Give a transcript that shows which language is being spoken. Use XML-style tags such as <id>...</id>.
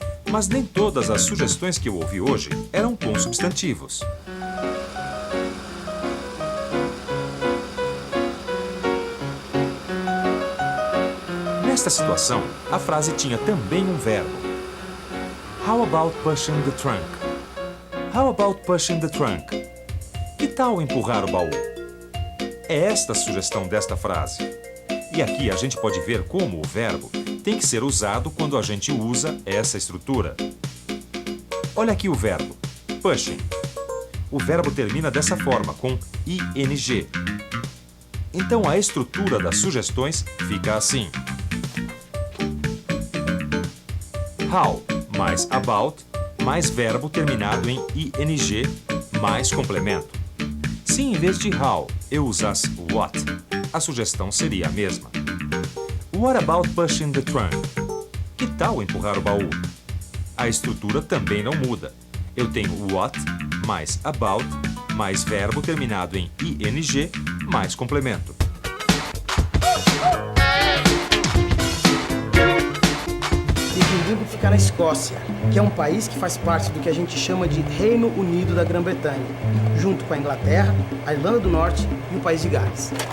<pt>Mas nem todas as sugestões que eu ouvi hoje eram com substantivos. Nesta situação, a frase tinha também um verbo.</pt> <en>How about pushing the trunk? How about pushing the trunk?</en> <pt>Que tal empurrar o baú? É esta a sugestão desta frase. E aqui a gente pode ver como o verbo tem que ser usado quando a gente usa essa estrutura. Olha aqui o verbo, pushing. O verbo termina dessa forma, com ing. Então a estrutura das sugestões fica assim. How mais about mais verbo terminado em ing mais complemento. Se em vez de how eu usasse what, a sugestão seria a mesma.</pt> <en>What about pushing the trunk?</en> <pt>Que tal empurrar o baú? A estrutura também não muda. Eu tenho what mais about mais verbo terminado em ing mais complemento. Edimburgo fica na Escócia, que é um país que faz parte do que a gente chama de Reino Unido da Grã-Bretanha, junto com a Inglaterra, a Irlanda do Norte e o País de Gales.</pt>